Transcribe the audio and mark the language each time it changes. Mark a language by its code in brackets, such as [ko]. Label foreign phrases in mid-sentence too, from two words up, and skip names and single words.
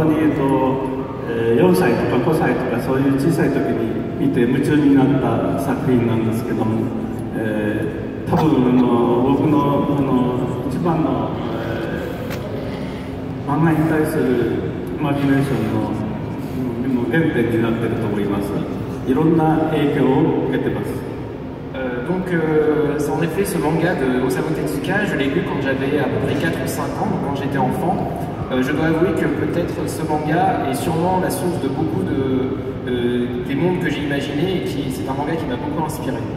[ja] に、4歳とか5歳とかそういう小さい時に見て夢中になった作品なんですけども、多分僕の一番の、漫画に対するイマジネーションの原点になっていると思います。いろんな影響を受けてます。 [fr] Donc, c'est en effet ce manga de Osamu Tezuka, je l'ai lu quand j'avais à peu près 4 ou 5 ans, donc quand j'étais enfant. Je dois avouer que peut-être ce manga est sûrement la source de beaucoup des mondes que j'ai imaginés et c'est un manga qui m'a beaucoup inspiré.